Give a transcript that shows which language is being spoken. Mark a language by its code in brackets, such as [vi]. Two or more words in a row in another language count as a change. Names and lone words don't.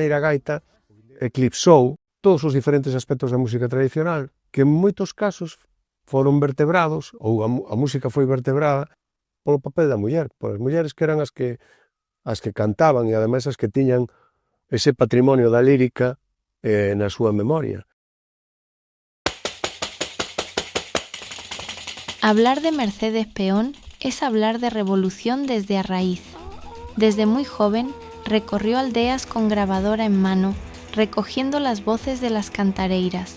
[gl] a gaita eclipsou todos os diferentes aspectos da música tradicional, que en moitos casos foron vertebrados, ou a música foi vertebrada polo papel da muller, polas mulleres que eran as que cantaban e ademais as que tiñan ese patrimonio da lírica na súa memoria. [es] Hablar de Mercedes Peón es hablar de revolución desde [gl] a raíz. [es] Desde muy joven recorrió aldeas con grabadora en mano, recogiendo las voces de las cantareiras.